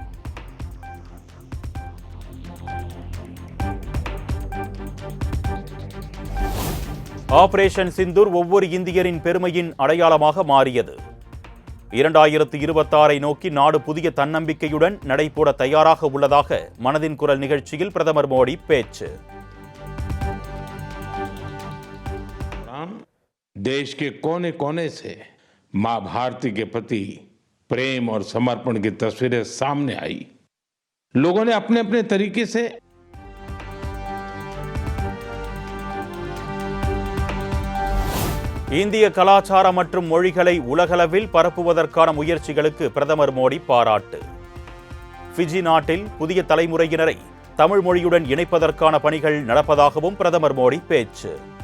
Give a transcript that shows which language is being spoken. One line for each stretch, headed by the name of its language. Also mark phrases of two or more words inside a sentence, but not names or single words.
Tamil: ஆபரேஷன் சிந்தூர் ஒவ்வொரு இந்தியரின் பெருமையின் அடையாளமாக மாறியது. 2026 நோக்கி நாடு புதிய தன்னம்பிக்கையுடன் நடைபோட தயாராக உள்ளதாக மனதின் குரல் நிகழ்ச்சியில் பிரதமர் மோடி பேச்சு.
Hindi: देश के कोने कोने से मां भारती के प्रति प्रेम और समर्पण की तस्वीरें सामने आई. लोगों ने अपने अपने तरीके से
Tamil: இந்திய கலாச்சாரம் மற்றும் மொழிகளை உலகளவில் பரப்புவதற்கான முயற்சிகளுக்கு பிரதமர் மோடி பாராட்டு. ஃபிஜி நாட்டில் புதிய தலைமுறையினரை தமிழ் மொழியுடன் இணைப்பதற்கான பணிகள் நடப்பதாகவும் பிரதமர் மோடி பேச்சு.